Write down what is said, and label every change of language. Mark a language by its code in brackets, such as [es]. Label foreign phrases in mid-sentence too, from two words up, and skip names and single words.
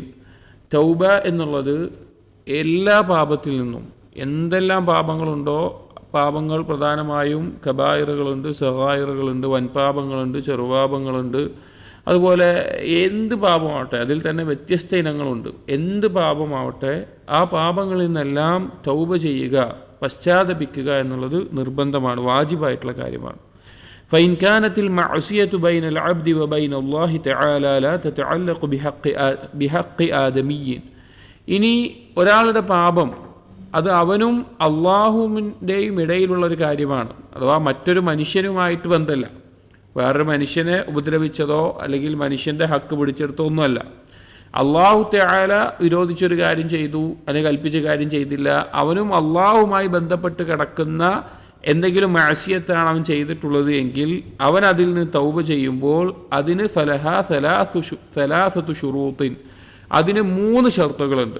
[ml] തൗബ എന്നുള്ളത് എല്ലാ പാപത്തിൽ നിന്നും, എന്തെല്ലാം പാപങ്ങളുണ്ടോ, പാപങ്ങൾ പ്രധാനമായും കബായിറുകളുണ്ട്, സഗായിറുകളുണ്ട്, വൻപാപങ്ങളുണ്ട്, ചെറുപാപങ്ങളുണ്ട്, അതുപോലെ എന്ത് പാപമാവട്ടെ അതിൽ തന്നെ വ്യത്യസ്ത ഇനങ്ങളുണ്ട്. എന്ത് പാപമാവട്ടെ ആ പാപങ്ങളിൽ നിന്നെല്ലാം തൗബ ചെയ്യുക, പശ്ചാത്തപിക്കുക എന്നുള്ളത് നിർബന്ധമാണ്, വാജിബായിട്ടുള്ള കാര്യമാണ്. [ar] فإن كانت المعصية بين العبد وبين الله تعالى لا تتعلق بحق آدمي. [ml] ഇനി ഒരാളുടെ പാപം അത് അവനും അള്ളാഹുവിൻ്റെയും ഇടയിലുള്ളൊരു കാര്യമാണ്, അഥവാ മറ്റൊരു മനുഷ്യനുമായിട്ട് ബന്ധമല്ല, വേറൊരു മനുഷ്യനെ ഉപദ്രവിച്ചതോ അല്ലെങ്കിൽ മനുഷ്യൻ്റെ ഹക്ക് പിടിച്ചെടുത്തോ ഒന്നുമല്ല. [ar] الله تعالى [ml] വിരോധിച്ചൊരു കാര്യം ചെയ്തു, അല്ലെങ്കിൽ കൽപ്പിച്ച കാര്യം ചെയ്തില്ല, അവനും അള്ളാഹുമായി ബന്ധപ്പെട്ട് കിടക്കുന്ന എന്തെങ്കിലും മഅസിയത്താണ് അവൻ ചെയ്തിട്ടുള്ളത് എങ്കിൽ അവൻ അതിൽ നിന്ന് തൗബ ചെയ്യുമ്പോൾ അതിന് [ar] ثلاثة شروط, [ml] അതിന് 3 ഷർത്തുകളുണ്ട്.